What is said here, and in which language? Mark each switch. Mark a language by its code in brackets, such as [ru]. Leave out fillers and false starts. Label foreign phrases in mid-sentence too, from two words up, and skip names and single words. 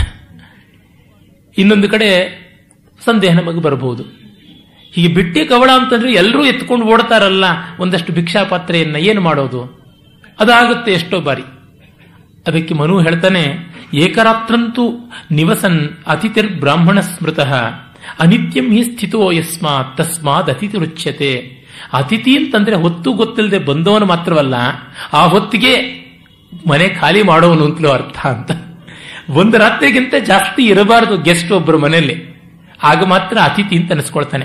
[kn] ಇನ್ನೊಂದು ಕಡೆ ಸಂದೇಹ ನಮಗೆ ಬರಬಹುದು, ಹೀಗೆ ಬಿಟ್ಟೆ ಕವಳ ಅಂತಂದ್ರೆ ಎಲ್ಲರೂ ಎತ್ಕೊಂಡು ಓಡ್ತಾರಲ್ಲ ಒಂದಷ್ಟು ಭಿಕ್ಷಾ ಪಾತ್ರೆಯನ್ನ, ಏನು ಮಾಡೋದು? ಅದಾಗುತ್ತೆ ಎಷ್ಟೋ ಬಾರಿ. ಅದಕ್ಕೆ ಮನು ಹೇಳ್ತಾನೆ, [sa] ಏಕರಾತ್ರಂತೂ ನಿವಸನ್ ಅತಿಥಿರ್ ಬ್ರಾಹ್ಮಣ ಸ್ಮೃತಃ ಅನಿತ್ಯಂ ಹಿ ಸ್ಥಿತೋ ಯಸ್ಮಾತ್ ತಸ್ಮಾದ್ ಅತಿಥಿ ರುಚ್ಯತೆ. [kn] ಅತಿಥಿ ಅಂತಂದ್ರೆ ಹೊತ್ತು ಗೊತ್ತಿಲ್ಲದೆ ಬಂದವನು ಮಾತ್ರವಲ್ಲ, ಆ ಹೊತ್ತಿಗೆ ಮನೆ ಖಾಲಿ ಮಾಡೋವನು ಅಂತಲೂ ಅರ್ಥ ಅಂತ. ಒಂದು ರಾತ್ರಿಗಿಂತ ಜಾಸ್ತಿ ಇರಬಾರದು ಗೆಸ್ಟ್ ಒಬ್ಬರು ಮನೆಯಲ್ಲಿ, ಆಗ ಮಾತ್ರ ಅತಿಥಿ ಅಂತ ಅನಿಸ್ಕೊಳ್ತಾನೆ.